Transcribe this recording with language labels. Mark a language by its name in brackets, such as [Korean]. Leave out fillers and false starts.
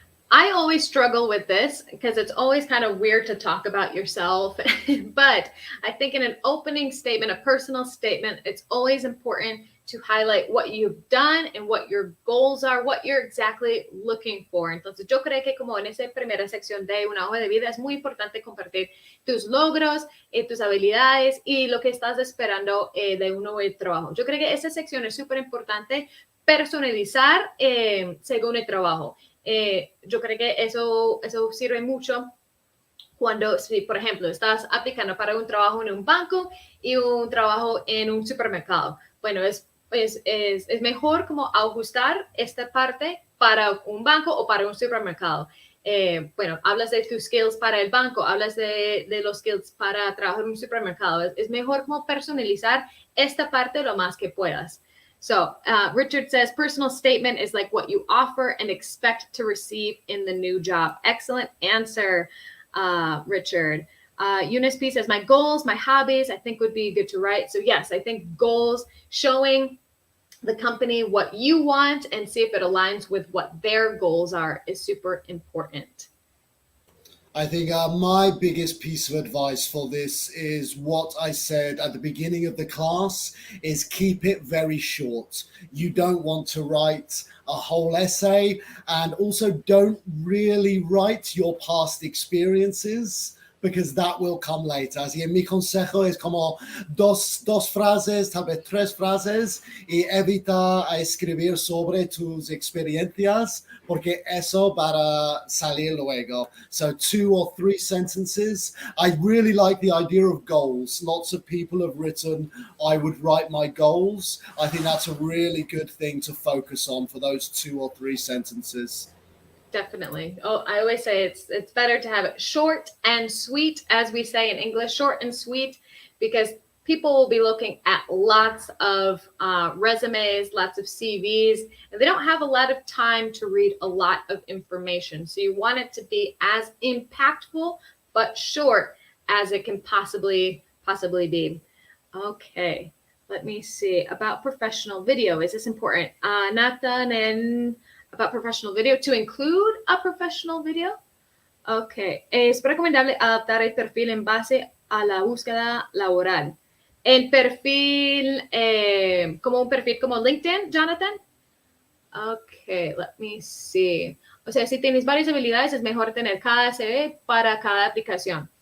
[English] I always struggle with this because it's always kind of weird to talk about yourself. But I think in an opening statement, a personal statement, it's always important to highlight what you've done and what your goals are, what you're exactly looking for. [Spanish] Entonces, yo creo que como en esa primera sección de una hoja de vida es muy importante compartir tus logros, tus habilidades y lo que estás esperando de un nuevo trabajo. Yo creo que esa sección es súper importante personalizar según el trabajo. Yo creo que eso sirve mucho Cuando, si por ejemplo estás aplicando para un trabajo en un banco y un trabajo en un supermercado, bueno, es mejor como ajustar esta parte para un banco o para un supermercado. Bueno, hablas de tus skills para el banco, hablas de los skills para trabajar en un supermercado. Es mejor como personalizar esta parte lo más que puedas. [English] So Richard says, personal statement is like what you offer and expect to receive in the new job. Excellent answer, Richard. Eunice P says, my goals, my hobbies, I think would be good to write. So yes, I think goals, showing the company what you want and see if it aligns with what their goals are is super important. I think my biggest piece of advice for this is what I said at the beginning of the class is keep it very short. You don't want to write a whole essay, and also don't really write your past experiences, because that will come later. [Spanish] Así que mi consejo es como dos frases, tal vez tres frases, y evita escribir sobre tus experiencias, porque eso para salir luego. [English] So 2 or 3 sentences. I really like the idea of goals. Lots of people have written, I would write my goals. I think that's a really good thing to focus on for those 2 or 3 sentences. Definitely. Oh, I always say it's better to have it short and sweet, as we say in English, short and sweet, because people will be looking at lots of resumes, lots of CVs, and they don't have a lot of time to read a lot of information. So you want it to be as impactful but short as it can possibly be. Okay, let me see. About professional video, is this important? Nathan and about professional video, to include a professional video. [Spanish] Ok, es recomendable adaptar el perfil en base a la búsqueda laboral. El perfil, como un perfil como LinkedIn, Jonathan. [English] Ok, let me see. [Spanish] O sea, si tienes varias habilidades, es mejor tener cada CV para cada aplicación.